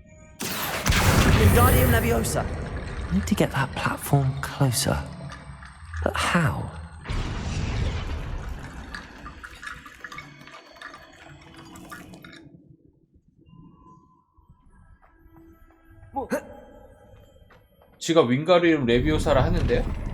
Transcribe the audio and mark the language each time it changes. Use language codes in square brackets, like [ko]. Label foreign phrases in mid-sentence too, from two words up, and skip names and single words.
[en] Wingardium Leviosa. I need to get that platform closer. But how? [ko] 지가 윙가리움 레비오사라 하는데요?